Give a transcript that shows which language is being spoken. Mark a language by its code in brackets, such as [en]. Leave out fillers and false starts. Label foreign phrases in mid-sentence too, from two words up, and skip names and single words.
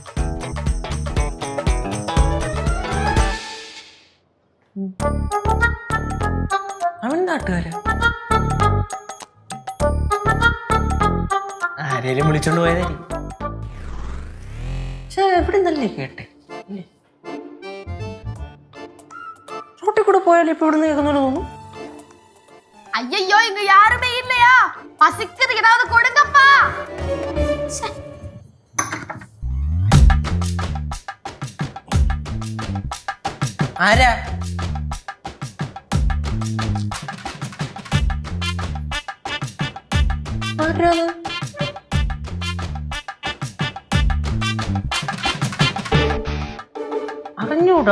[ml] അവൻ നാട്ടുകാര് ആരേലും വിളിച്ചോണ്ട് പോയതായിരിക്കും. പക്ഷെ എവിടെ നിന്നല്ലേ കേട്ടെ? റോട്ടിൽ കൂടെ പോയാലും ഇപ്പൊ ഇവിടുന്ന് കേൾക്കുന്നല്ലോ തോന്നുന്നു. [ta] ஐயோ இங்க யாருமே இல்லையா? பசிக்குது, ஏதாவது கொடுங்கப்பா. [ml] ആരാ? അറിഞ്ഞൂടാ.